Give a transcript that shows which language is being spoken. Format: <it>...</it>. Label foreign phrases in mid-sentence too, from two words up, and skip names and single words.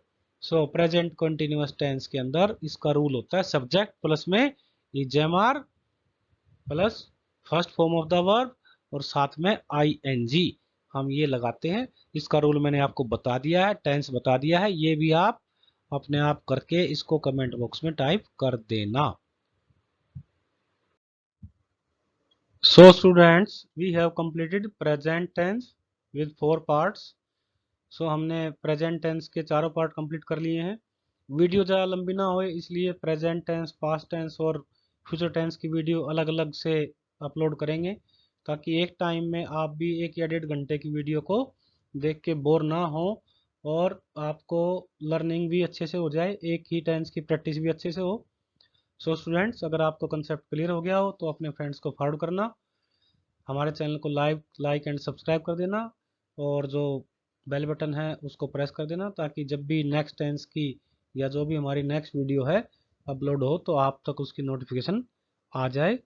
<en>So present continuous tense</en> <hi>के अंदर इसका रूल होता है</hi> <en>subject plus</en> <hi>में</hi> <en>is am are plus first form of the verb</en> <hi>और साथ में ing हम ये लगाते हैं। इसका रूल मैंने आपको बता दिया है, टेंस बता दिया है, ये भी आप अपने आप करके इसको</hi> <en>comment box</en> <hi>में टाइप कर देना। So students, we have completed present tense with 4 parts. So हमने</hi> <en>present tense</en> <hi>के चारों</hi> <en>part complete</en> <hi>कर लिए हैं। वीडियो ज़्यादा लंबी ना होए इसलिए</hi> <en>present tense, past tense</en> <hi>और</hi> <en>future tense</en> <hi>की वीडियो अलग अलग से अपलोड करेंगे ताकि एक टाइम में आप भी 1 या 1.5 घंटे की वीडियो को देख के बोर ना हो और आपको लर्निंग भी अच्छे से हो जाए, एक ही टेंस की प्रैक्टिस भी अच्छे से हो।</hi> <en>So students,</en> <hi>अगर आपको</hi> <en>concept clear</en> <hi>हो गया हो तो अपने फ्रेंड्स को फॉरवर्ड करना, हमारे चैनल को</hi> <en>like and subscribe</en> <hi>कर देना, और जो</hi> <en>bell button</en> <hi>है उसको प्रेस कर देना ताकि जब भी</hi> <en>next tense</en> <hi>की या जो भी हमारी</hi> <en>next video</en> <hi>है अपलोड हो तो आप तक उसकी नोटिफिकेशन आ जाए।</hi>